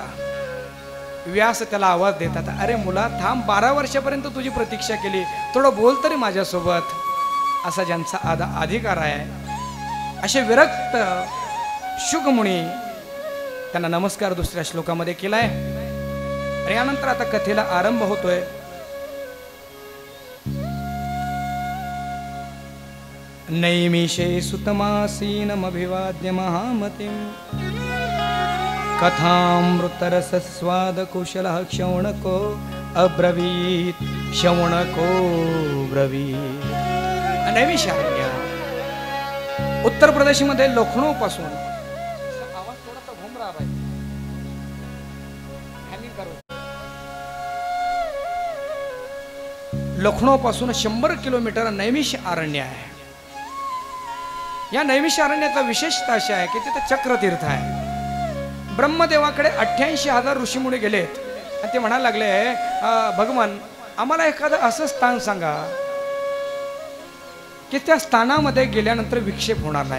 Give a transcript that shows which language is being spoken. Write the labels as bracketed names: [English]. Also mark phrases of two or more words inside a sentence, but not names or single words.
[Marathi] व्यास त्याला आवाज देतात, अरे मुला थांब, 12 वर्षापर्यंत तुझी प्रतीक्षा केली, थोडं बोल तरी माझ्यासोबत. असा ज्यांचा अधिकार आहे असे विरक्त शुक मुनी त्यांना नमस्कार दुसऱ्या श्लोकामध्ये केलाय. आणि यानंतर आता कथेला आरंभ होतोय. [Sanskrit] नैमिषे सुतमासीनमभिवाद्य महामतिं कथामृतरसस्वाद कुशलः शौनको अब्रवीत. शौनको ब्रवीत. [Marathi] नैमिषारण्य उत्तर प्रदेश मध्ये लखनौ पासून [Hindi] आवाज थोडासा घूम रहा भाई, हॅमिंग करो. [Marathi] लखनौ पासून 100 किलोमीटर नैमिष अरण्य आहे. या नैमिष अरण्याचा विशेषता अशी आहे की तिथे चक्रतीर्थ आहे. ब्रह्मदेवाकडे 88,000 ऋषीमुनी गेलेत आणि ते म्हणायला लागले, भगवान आम्हाला एखादं असं स्थान सांगा की त्या स्थानामध्ये गेल्यानंतर विक्षेप होणार नाही.